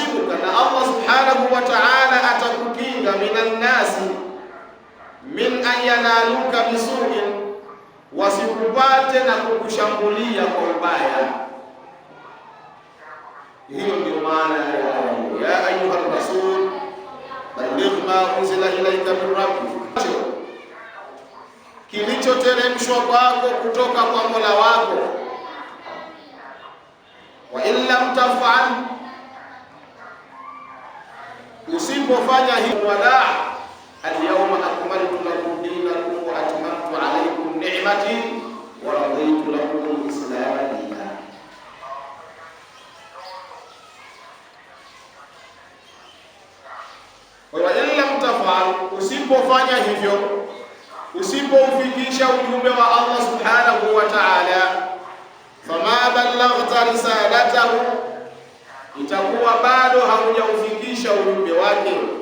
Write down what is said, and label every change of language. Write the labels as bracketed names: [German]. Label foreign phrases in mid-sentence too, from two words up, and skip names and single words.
[Swahili] yahfazuka, na Allah [Arabic] سبحانه وتعالى [Swahili] atakukinga, [Arabic] من الناس من أن ينالك بسوء, [Swahili] wasikupate na kukushambulia kwa ubaya. Hiyo ndio maana ya [Arabic] أيها الرسول بلغ ما أنزل إليك من ربك, [Swahili] kilichoteremshwa kwako kutoka kwa Mola wako. [Arabic] وإن لم تفعل, [Swahili] usipofanya hivyo, [Arabic] ولا اليوم أكملت لكم دينكم وأتممت عليكم نعمتي ورضيت لكم الإسلام دينا. وإن لم تفعل, [Swahili] usipofanya hivyo, usipoufikisha ujumbe wa Allah [Arabic] سبحانه وتعالى, فما بلغت رسالته, [Swahili] itakuwa bado haujaufikisha ujumbe wake.